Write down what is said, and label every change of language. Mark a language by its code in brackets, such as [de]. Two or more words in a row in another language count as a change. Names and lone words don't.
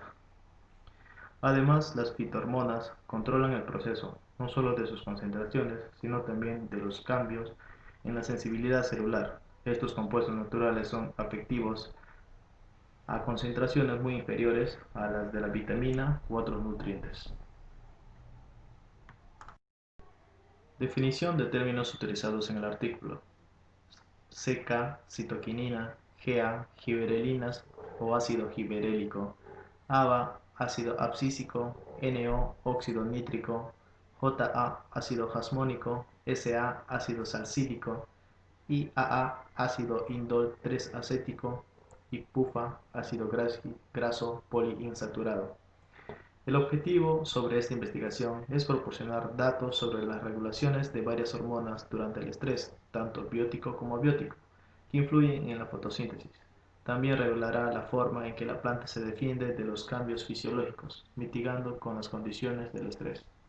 [es] Además, las fitohormonas controlan el proceso, no solo de sus concentraciones, sino también de los cambios en la sensibilidad celular. Estos compuestos naturales son afectivos a concentraciones muy inferiores a las de la vitamina u otros nutrientes. Definición de términos utilizados en el artículo: CK, citoquinina; GA, giberelinas o ácido giberélico; ABA, ácido abscísico; NO, óxido nítrico; JA, ácido jasmónico; SA, ácido salicílico; IAA, ácido indol 3-acético; y PUFA, ácido graso poliinsaturado. El objetivo sobre esta investigación es proporcionar datos sobre las regulaciones de varias hormonas durante el estrés, tanto biótico como abiótico, que influyen en la fotosíntesis. También revelará la forma en que la planta se defiende de los cambios fisiológicos, mitigando con las condiciones del estrés.